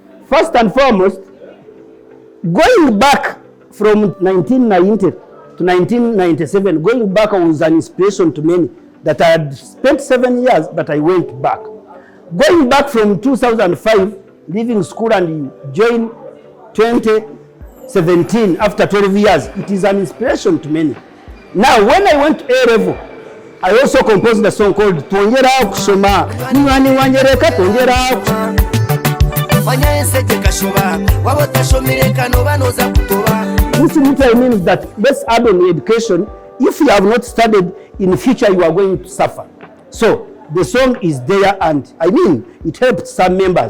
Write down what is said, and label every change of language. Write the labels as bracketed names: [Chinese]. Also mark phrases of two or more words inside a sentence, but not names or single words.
[English] First and foremost, going back from 1990 to 1997, going back was an inspiration to many that I had spent 7 years, but I went back. Going back from 2005, leaving school and join 2017 after 12 years, it is an inspiration to many. Now, when I went to A-level, I also composed a song called Tongera Kushoma. [Nyankole] Niwani wanjereka tongera [English] This literally means that let's add on education. If you have not studied, in future you are going to suffer. So the song is there, and I mean it helped some members.